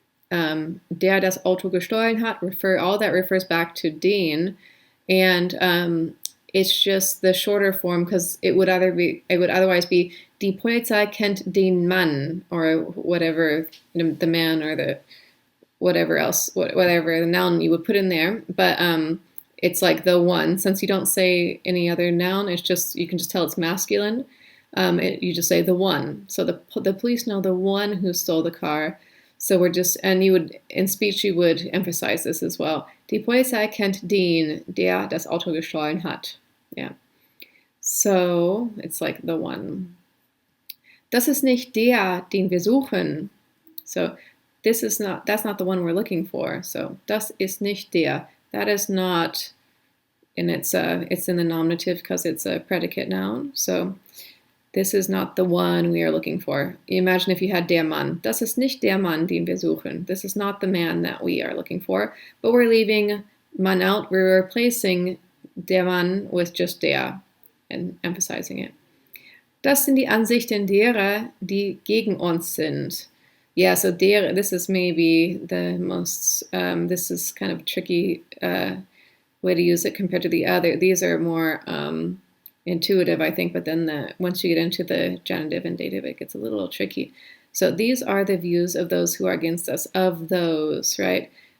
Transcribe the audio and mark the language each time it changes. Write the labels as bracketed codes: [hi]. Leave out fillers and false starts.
[de] Der das Auto gestohlen hat, [en] all that refers back to den, and it's just the shorter form because it would otherwise be [de] die Polizei kennt den Mann, [en] or whatever, the man, or the whatever else, whatever the noun you would put in there, but it's like the one. Since you don't say any other noun, it's just, you can just tell it's masculine. You just say the one. So the police know the one who stole the car. So we're just, and you would, in speech, you would emphasize this as well. [de] Die Polizei kennt den, der das Auto gestohlen hat. [en] Yeah. So it's like the one. [de] Das ist nicht der, den wir suchen. [en] So that's not the one we're looking for. So [de] das ist nicht der. [en] That is not, and it's in the nominative because it's a predicate noun. So this is not the one we are looking for. Imagine if you had [de] der Mann. Das ist nicht der Mann, den wir suchen. [en] This is not the man that we are looking for. But we're leaving Mann out. We're replacing [de] der Mann [en] with just der and emphasizing it. [de] Das sind die Ansichten derer, die gegen uns sind. [en] Yeah, so this is maybe the most, this is kind of a tricky way to use it compared to the other. These are more intuitive, I think, but then once you get into the genitive and dative, it gets a little tricky. So these are the views of those who are against us, of those, right?